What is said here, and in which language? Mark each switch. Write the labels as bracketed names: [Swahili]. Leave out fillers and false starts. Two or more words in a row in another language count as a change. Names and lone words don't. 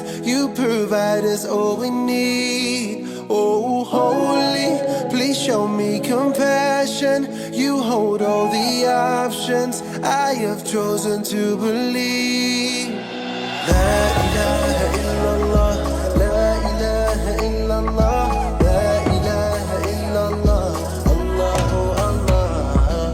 [English] You provide us all we need. Oh, holy, please show me compassion. You hold all the options. I have chosen to believe. [Arabic] لا إله إلا الله، لا إله إلا الله، لا إله إلا الله، الله الله.